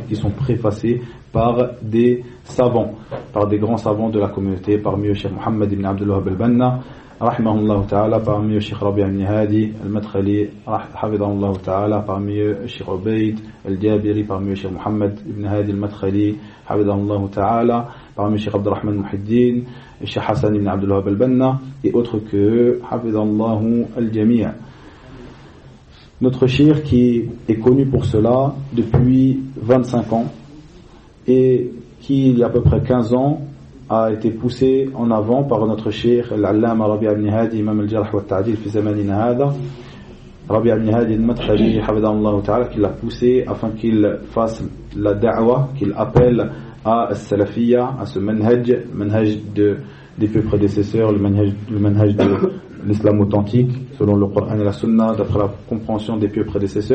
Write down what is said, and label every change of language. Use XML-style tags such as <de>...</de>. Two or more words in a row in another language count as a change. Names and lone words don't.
<fr>qui sont préfacés par des savants, par des grands savants de la communauté, parmi eux Cheikh Mohammed ibn Abdul Wahhab al-Banna,</fr> <ar>rahimahullah ta'ala,</ar> <fr>parmi eux Cheikh Rabi' ibn Hadi al-Madkhali,</fr> <ar>hafidahullah ta'ala,</ar> <fr>parmi eux Cheikh Ubayd al-Jabiri, parmi eux Cheikh Mohammed ibn Hadi al-Madkhali,</fr> <ar>hafidahullah ta'ala,</ar> <fr>parmi eux Cheikh Abdurrahman Muhiddin, Cheikh Hassan ibn Abdul Wahhab al-Banna, et autres que eux,</fr> <ar>hafidahullah al-Jami'.</ar> <fr>Notre cheikh qui est connu pour cela depuis 25 ans, et qui, il y a à peu près 15 ans, a été poussé en avant par notre cheikh al-Allama Rabi' ibn Hadi, imam</fr> <ar>al-Jarh wa al-Ta'dil fi zamanina hada,</ar> <fr>Rabi' ibn Hadi al-Madkhali,</fr> <ar>hafidahullah ta'ala,</ar> <fr>qui l'a poussé afin qu'il fasse la da'wa, qu'il appelle à al-Salafiyya, à ce manhaj des plus prédécesseurs, le manhaj de l'islam authentique, selon le Coran et la Sunna, d'après la compréhension des pieux prédécesseurs.</fr>